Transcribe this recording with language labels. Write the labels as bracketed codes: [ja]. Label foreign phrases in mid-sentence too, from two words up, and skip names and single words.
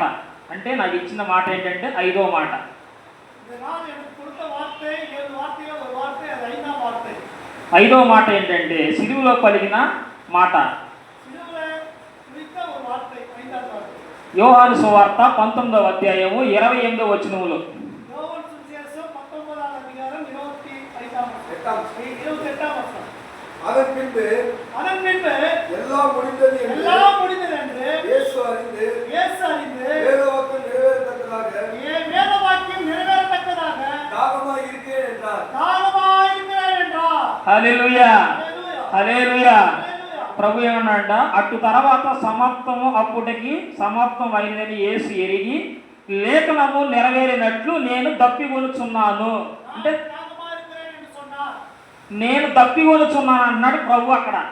[te] అంటే నాకు ఇచ్చిన మాట ఏంటంటే 5వ మాట. 5వ మాట ఏంటంటే సిలువలో పలికిన మాట. యోహాను సువార్త 19వ అధ్యాయము 28వ వచనములో. [ta] அதன் பின்பு எல்லாம் முடிந்தது என்று இயேசு அறிந்து வேதவாக்கியம் நிறைவேறத்தக்கதாக தாகமாய் இருக்கிறேன் என்றார். [te] హల్లెలూయా హల్లెలూయా. ప్రభు ఏమన్నాడ, అటు తర్వాత సమాప్తము అప్పుటికి సమాప్తం అయినదని యేసు ఎరిగి లేఖనము నెరవేరినట్లు నేను దప్పికొనుచున్నాను. అంటే నేను దప్పికొనుచున్నాను అన్నాడు ప్రభు అక్కడ.